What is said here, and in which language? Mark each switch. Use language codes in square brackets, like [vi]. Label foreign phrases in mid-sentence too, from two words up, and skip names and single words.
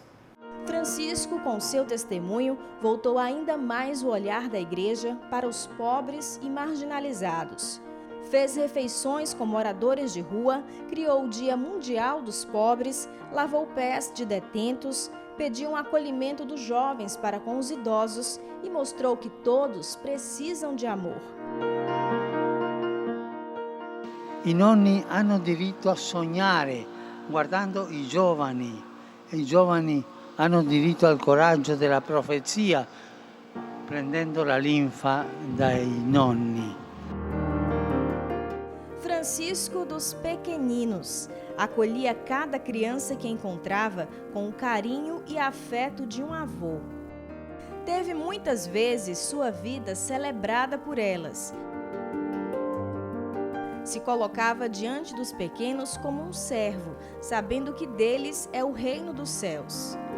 [pt] Francisco, com seu testemunho, voltou ainda mais o olhar da Igreja para os pobres e marginalizados. Fez refeições com moradores de rua, criou o Dia Mundial dos Pobres, lavou pés de detentos, pediu um acolhimento dos jovens para com os idosos e mostrou que todos precisam de amor. [it] I nonni hanno diritto a sognare guardando i giovani. I giovani hanno diritto al coraggio della profezia prendendo la linfa dai nonni. [pt] Francisco dos Pequeninos acolhia cada criança que encontrava com o carinho e afeto de um avô. Teve muitas vezes sua vida celebrada por elas. Se colocava diante dos pequenos como um servo, sabendo que deles é o reino dos céus.